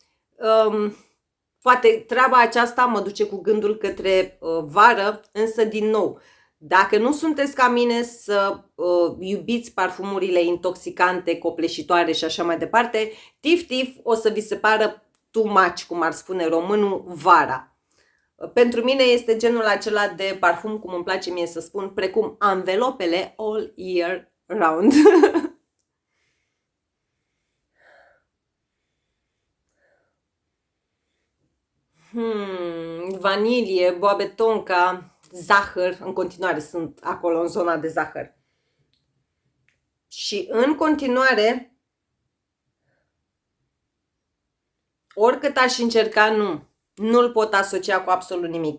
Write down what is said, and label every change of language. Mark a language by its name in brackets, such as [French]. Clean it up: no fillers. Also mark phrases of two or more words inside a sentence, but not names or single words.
[Romanian] Poate treaba aceasta mă duce cu gândul către vară, însă din nou, dacă nu sunteți ca mine să iubiți parfumurile intoxicante, copleșitoare și așa mai departe, Tif Tif o să vi se pară [English] too much, [Romanian] cum ar spune românul, vara. Pentru mine este genul acela de parfum, cum îmi place mie să spun, precum anvelopele [English] all year round. [Romanian] Vanilie, boabe tonka, zahăr, în continuare sunt acolo în zona de zahăr. Și în continuare, oricât aș încerca, nu-l pot asocia cu absolut nimic.